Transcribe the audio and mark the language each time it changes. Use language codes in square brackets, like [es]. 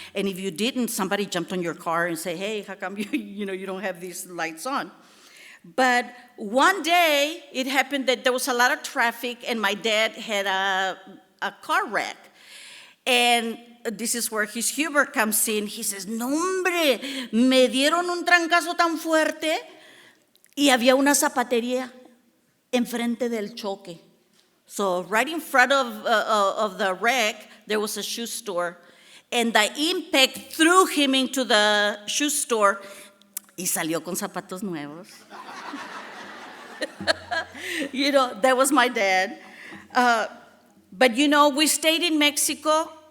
[en] And if you didn't, somebody jumped on your car and say, hey, how come you don't have these lights on? But one day, it happened that there was a lot of traffic, and my dad had a car wreck. And this is where his humor comes in. He says, [es] no, hombre, me dieron un trancazo tan fuerte y había una zapatería enfrente del choque. [en] So right in front of the wreck, there was a shoe store. And the impact threw him into the shoe store [es] y salió con zapatos nuevos. [en] You know, that was my dad. But, you know, we stayed in Mexico.